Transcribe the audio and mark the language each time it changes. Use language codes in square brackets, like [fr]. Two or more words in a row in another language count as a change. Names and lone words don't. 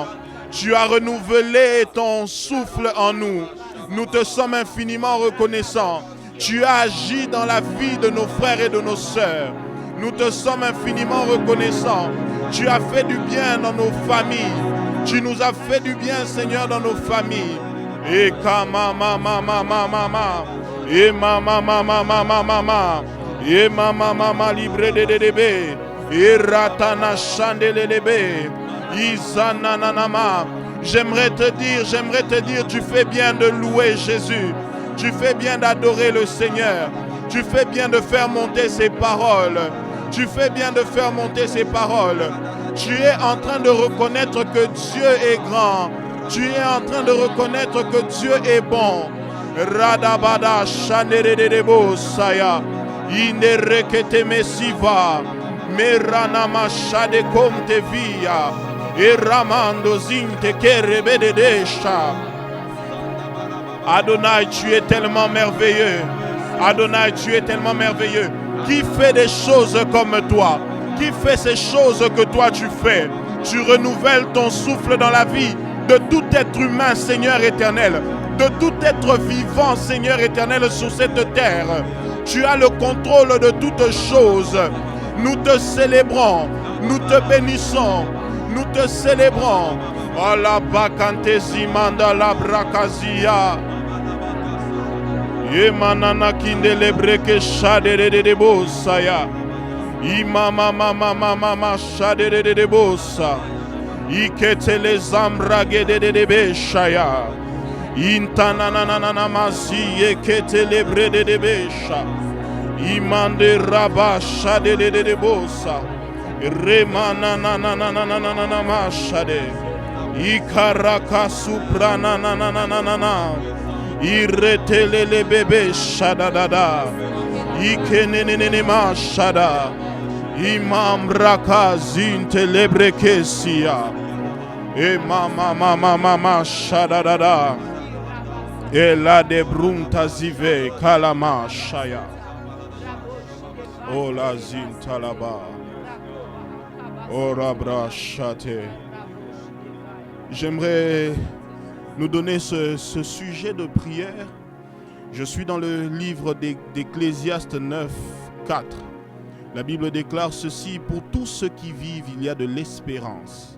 [fr] Tu as renouvelé ton souffle en nous. Nous te sommes infiniment reconnaissants. Tu as agi dans la vie de nos frères et de nos sœurs. Nous te sommes infiniment reconnaissants. Tu as fait du bien dans nos familles. Tu nous as fait du bien, Seigneur, dans nos familles. Et kama mama mama mama. Et mama mama mama mama. Et mama mama libre de debe. Et ratana chandelebe. Izananama. J'aimerais te dire, tu fais bien de louer Jésus. Tu fais bien d'adorer le Seigneur. Tu fais bien de faire monter ses paroles. Tu fais bien de faire monter ses paroles. Tu es en train de reconnaître que Dieu est grand. Tu es en train de reconnaître que Dieu est bon. Radabada shaneredebo saya. Inerekete mesiva. Meranama shade komte via. Eramando zinte kerebedesha. Adonai, tu es tellement merveilleux. Adonai, tu es tellement merveilleux. Qui fait des choses comme toi? Qui fait ces choses que toi tu fais? Tu renouvelles ton souffle dans la vie de tout être humain, Seigneur éternel. De tout être vivant, Seigneur éternel, sur cette terre. Tu as le contrôle de toutes choses. Nous te célébrons. Nous te bénissons. Nous te célébrons. Oh la bakantesi manda la brakazia. Yemanana kindele breke shadere de bossa. Imama mama mama shadere de bossa. Iketele zambrage de beshaya. Intananana masi eketele brede de besha. Imande raba shadere de bossa. Remananananananana mashade. Ikaraka suprana nananana. Iretelele bebe shadadada. Ikenenene mashada. Imam raka zintelebrekesia. E mama shadadada. E la de brunta zive kalama shaya. O la zintalaba. O rabra shate. J'aimerais nous donner ce sujet de prière. Je suis dans le livre d'Ecclésiaste 9, 4. La Bible déclare ceci: pour tous ceux qui vivent, il y a de l'espérance.